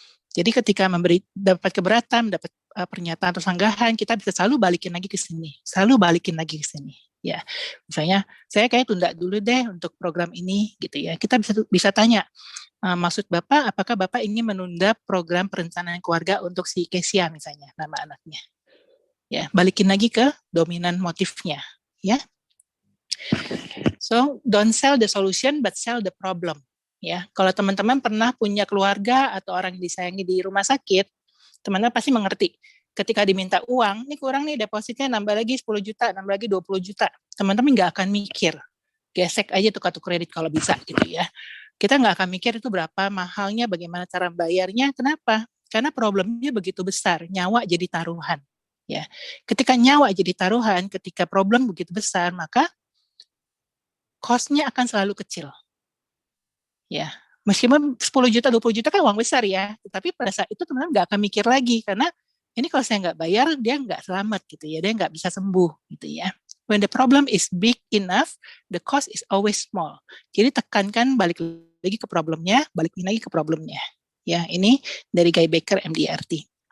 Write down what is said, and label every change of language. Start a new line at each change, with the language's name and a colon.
Indonesian: Jadi ketika dapat keberatan, dapat pernyataan atau sanggahan, kita bisa selalu balikin lagi ke sini. Ya, misalnya saya kayak tunda dulu deh untuk program ini gitu ya. Kita bisa tanya, maksud Bapak, apakah Bapak ingin menunda program perencanaan keluarga untuk si Kesia misalnya, nama anaknya. Ya, balikin lagi ke dominan motifnya, ya.
English: So, don't sell the solution, but sell the problem.
Indonesian: Ya, kalau teman-teman pernah punya keluarga atau orang yang disayangi di rumah sakit, teman-teman pasti mengerti. Ketika diminta uang, ini kurang nih depositnya, nambah lagi 10 juta, nambah lagi 20 juta. Teman-teman nggak akan mikir. Gesek aja tuh kartu kredit kalau bisa gitu ya. Kita nggak akan mikir itu berapa mahalnya, bagaimana cara bayarnya. Kenapa? Karena problemnya begitu besar, nyawa jadi taruhan. Ya, ketika nyawa jadi taruhan, ketika problem begitu besar, maka cost-nya akan selalu kecil. Ya, meskipun 10 juta, 20 juta kan uang besar ya, tapi pada saat itu teman-teman nggak akan mikir lagi, karena ini kalau saya nggak bayar, dia nggak selamat gitu ya, dia nggak bisa sembuh gitu ya.
English: When the problem is big enough, the cost is always small.
Indonesian: Jadi tekankan balik lagi ke problemnya, balikin lagi ke problemnya. Ya, ini dari Guy Baker, MDRT.